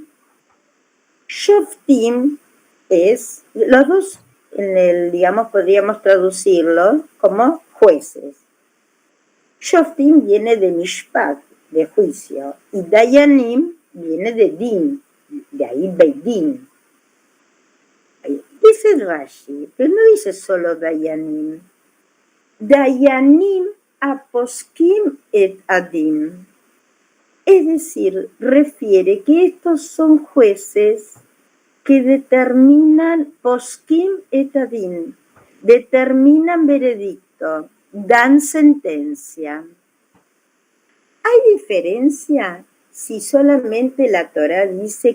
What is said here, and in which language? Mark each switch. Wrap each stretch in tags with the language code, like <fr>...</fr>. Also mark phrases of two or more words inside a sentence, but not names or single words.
<es>Shoftim es, los dos, digamos, podríamos traducirlo como jueces. Shoftim viene de Mishpat, de juicio, y Dayanim viene de Din, de ahí Beidin. Dice Rashi, pero no dice solo Dayanim.</es> <he>דיינים הפוסקים את הדין.</he> <es>Es decir, refiere que estos son jueces que determinan</es> <he>פוסקים את הדין,</he> <es>determinan veredicto, dan sentencia. ¿Hay diferencia si solamente la Torá dice?</es>